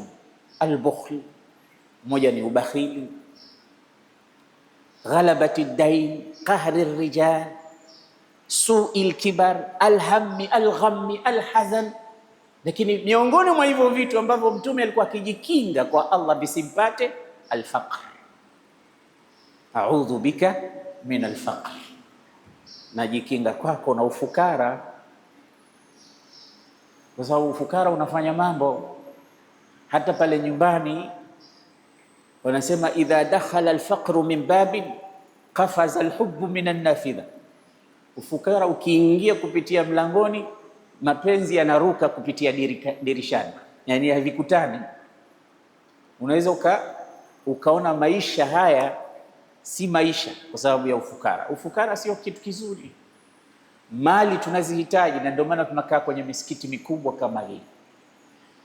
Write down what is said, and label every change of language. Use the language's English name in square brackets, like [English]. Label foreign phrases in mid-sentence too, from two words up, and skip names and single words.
[Arabic] Al-bukhl, [Swahili] moja ni ubakhili, [Arabic] غلبة الدين، قهر الرجال، سوء الكبر، الهم، الغم، الحزن. [Swahili] Lakini miongoni mwa hivyo vitu ambavyo Mtume alikuwa akijikinga kwa Allah visimpate, al-faqr. [Arabic] أعوذ بك من الفقر, [Swahili] najikinga kwako na ufukara, kwa sababu ufukara unafanya mambo hata pale nyumbani. Wanasema [Arabic] إذا دخل الفقر من باب قفز الحب من النافذة, [Swahili] ufukara ukiingia kupitia mlangoni, mapenzi yanaruka kupitia dirishani, yani havikutani. Unaweza ukaona maisha haya si maisha kwa sababu ya ufukara. Ufukara sio kitu kizuri. Mali tunazihitaji, na ndio maana tunakaa kwenye misikiti mikubwa kama hii.